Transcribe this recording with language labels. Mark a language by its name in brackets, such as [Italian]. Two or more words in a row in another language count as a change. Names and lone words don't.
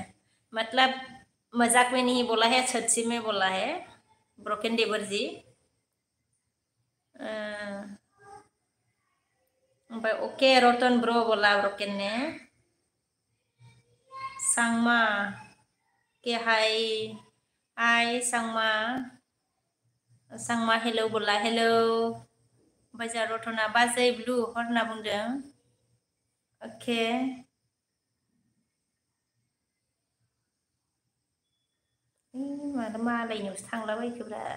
[Hindi] मतलब मजाक में नहीं बोला है सच्ची में बोला है ब्रोकन देवर जी. ओमफ्राय ओके रतन ब्रो बोला ब्रोकन ने. सांमा के हाय सांमा हेलो बोला हेलो. [Bodo] ओमफ्राय जा रतना बाजै [English] blue heart [Bodo] होनना बुंदों. अके मानो मालायनियावसो थांलाबायखोब्रा.